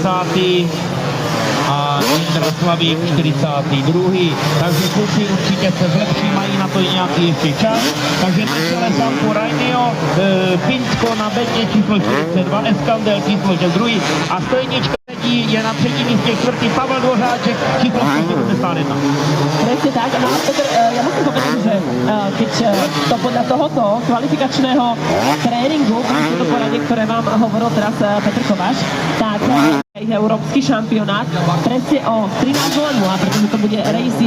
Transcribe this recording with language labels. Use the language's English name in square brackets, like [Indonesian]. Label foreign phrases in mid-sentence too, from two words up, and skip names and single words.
[Czech] a Jindra Slavík 42. Takže kluci určitě se zlepší, mají na to nějaký ještě čas. Takže na čele Sampo Rainio, Finsko na bedně číslo 42, Eskandel číslo 2 a stojnička je na třetím místě čtvrtý Pavel Dvořáček číslo 171. [Slovak] Presne tak, no a Petr, ja musím povedať, že keď to podľa tohoto kvalifikačného tréningu, to poradie, ktoré vám hovoril teraz Petr Kováč, tak európsky šampionát presne o 13:00, pretože to bude race